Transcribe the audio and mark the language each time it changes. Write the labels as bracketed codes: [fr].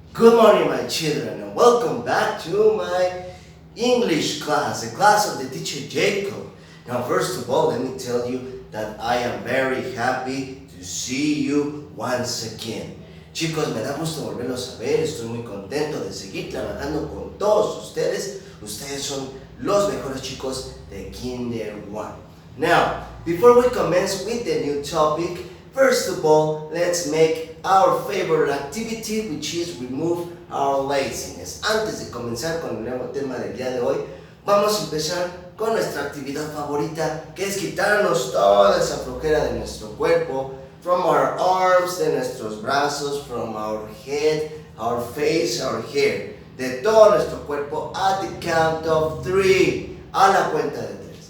[en] Good morning, my children, and welcome back to my English class, the class of the teacher Jacob. Now, first of all, let me tell you that I am very happy to see you once again. [es] Chicos, me da gusto volverlos a ver, estoy muy contento de seguir trabajando con todos ustedes. Ustedes son los mejores chicos de Kinder 1. [en] Now, before we commence with the new topic, first of all, let's make our favorite activity, which is remove our laziness. [es] Antes de comenzar con el nuevo tema del día de hoy, vamos a empezar con nuestra actividad favorita, que es quitarnos toda esa flojera de nuestro cuerpo, [en] from our arms, [es] de nuestros brazos, [en] from our head, our face, our hair, [es] de todo nuestro cuerpo, [en] at the count of 3, [es] a la cuenta de 3.